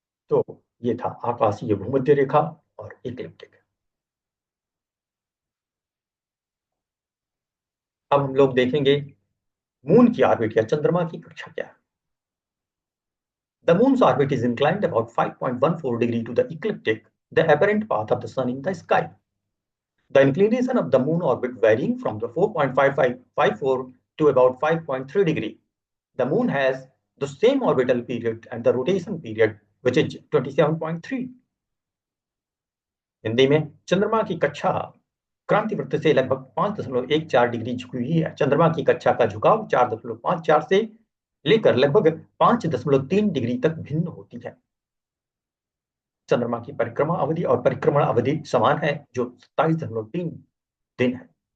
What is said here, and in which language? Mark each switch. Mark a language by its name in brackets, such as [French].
[Hindi] तो ये था आकाशीय भूमध्य रेखा और इक्लिप्टिक। अब हम लोग देखेंगे मून की ऑर्बिट या चंद्रमा की कक्षा क्या है। [English] The moon's orbit is inclined about 5.14 degree to the ecliptic, the apparent path of the sun in the sky. The inclination of the moon orbit varying from the 4.5554 to about 5.3 degree. The moon has the same orbital period and the rotation period, which is 27.3. [Hindi] Hindi में चंद्रमा की कक्षा क्रांतिवृत्त से लगभग 5.14 degree झुकी हुई है। चंद्रमा की कक्षा का झुकाव 4.54 से लेकर लगभग 5.3 डिग्री तक भिन्न होती है। चंद्रमा की परिक्रमा अवधि और परिक्रमण अवधि समान है जो 27.3 दिन है।